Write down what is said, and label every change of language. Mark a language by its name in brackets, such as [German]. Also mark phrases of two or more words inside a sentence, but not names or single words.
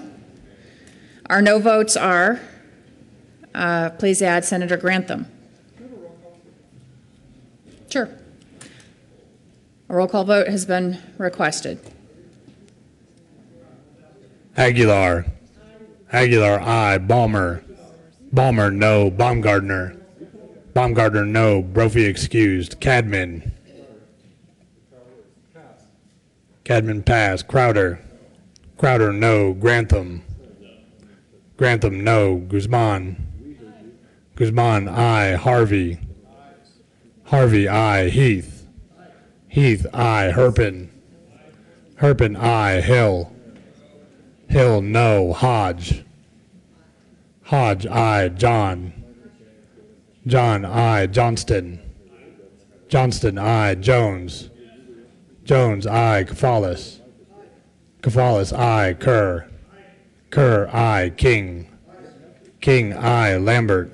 [English] Our no votes are, please add Senator Grantham. Sure. A roll call vote has been requested. Aguilar. Aguilar, aye. Balmer. Balmer, no. Baumgartner. Baumgartner, no. Brophy excused. Cadman. Cadman, pass. Crowder. Crowder, no. Grantham. Grantham, no. Guzman. Guzman, aye. Harvey. Harvey, aye. Heath. Heath, aye. Herpin. Herpin, aye. Hill. Hill, no. Hodge. Hodge, aye. John. John, aye. Johnston. Johnston, aye. Jones. Jones, aye. Cafalis. Cafalis, aye. Kerr. Kerr, aye. King. King, aye. Lambert.